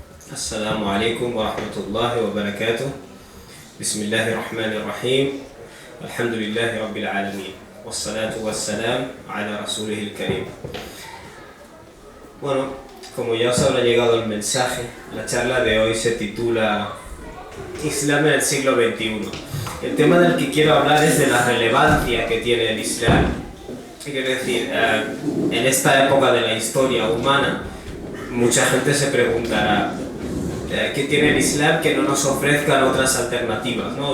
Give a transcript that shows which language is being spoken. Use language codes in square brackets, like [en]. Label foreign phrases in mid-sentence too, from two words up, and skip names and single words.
[ar] السلام عليكم ورحمة الله وبركاته. بسم الله الرحمن الرحيم. الحمد لله رب العالمين والصلاة والسلام على رسوله الكريم. [es] Bueno, como ya os habrá llegado el mensaje, la charla de hoy se titula Islam en el siglo XXI. El tema del que quiero hablar es de la relevancia que tiene el Islam. Quiero decir, en esta época de la historia humana, mucha gente se preguntará ¿qué tiene el Islam que no nos ofrezcan otras alternativas, ¿no?